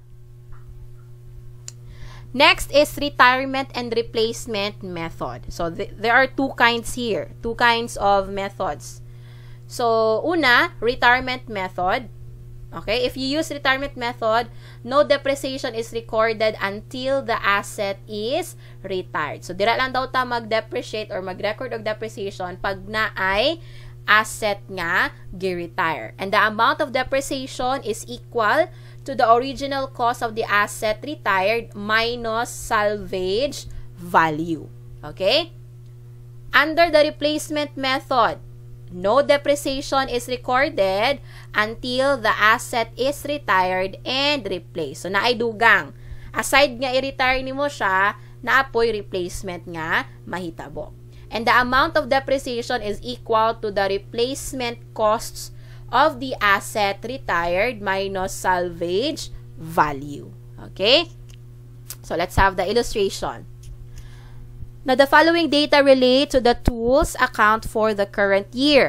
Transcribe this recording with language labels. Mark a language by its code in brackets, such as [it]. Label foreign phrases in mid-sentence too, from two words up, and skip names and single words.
[en] Next is retirement and replacement method. So there are two kinds here, two kinds of methods. So una, retirement method. Okay, if you use retirement method, no depreciation is recorded until the asset is retired. So, [ceb] dira lang daw ta mag-depreciate or mag-record [en] of depreciation [ceb] pag na ay asset nga gi-retire. [en] And the amount of depreciation is equal to the original cost of the asset retired minus salvage value. Okay? Under the replacement method, no depreciation is recorded until the asset is retired and replaced. So, [ceb] naay dugang. Aside nga i-retire nimo siya, naapoy replacement nga mahitabo. [en] And the amount of depreciation is equal to the replacement costs of the asset retired minus salvage value. Okay? So, let's have the illustration. Now, the following data relate to the tools account for the current year.